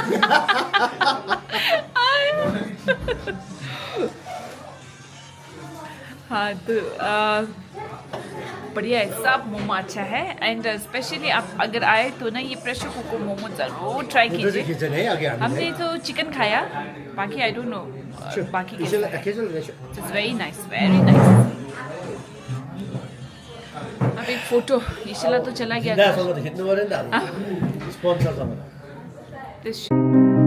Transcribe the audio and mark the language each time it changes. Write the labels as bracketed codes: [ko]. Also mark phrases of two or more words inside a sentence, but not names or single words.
[hi] हाँ तो बढ़िया है, सब मोमो अच्छा है। [en] and specially [hi] आप अगर आए तो ना ये [en] pressure cooker [hi] मोमो ज़रूर ट्राई उधर से कीजिए। किचन है आगे आने हमने में। तो चिकन खाया, बाकी [en] I don't know [hi] बाकी कैसा है। किचन [en] it's very nice, very nice. [hi] अब एक फोटो इशिला तो चला गया था। [ne] सँग त खिच्नु पर्यो नि त अब। स्पोन्सरसँग। [en] This